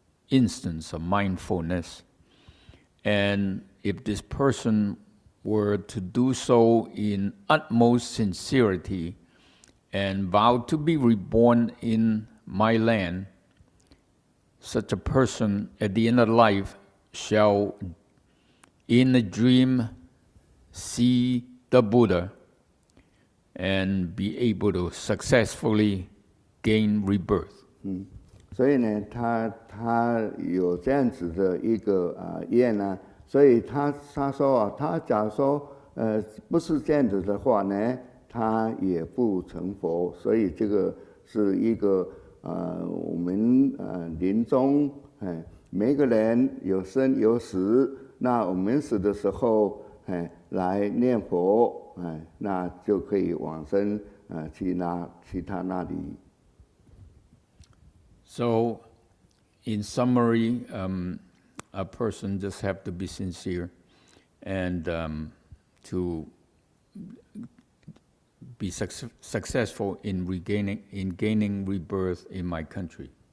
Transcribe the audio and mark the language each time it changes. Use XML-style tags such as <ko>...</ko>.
<en>instance of mindfulness, and if this person were to do so in utmost sincerity and vow to be reborn in my land, such a person at the end of life shall in a dream see the Buddha and be able to successfully gain rebirth.</en> <zh>所以呢，他有这样子的一个愿所以他说他假如说不是这样子的话呢，他也不成佛。所以这个是一个我们临终每个人有生有死，那我们死的时候来念佛那就可以往生去他那里。</zh> <en>So, in summary, a person just have to be sincere and to be successful in gaining rebirth in my country.</en>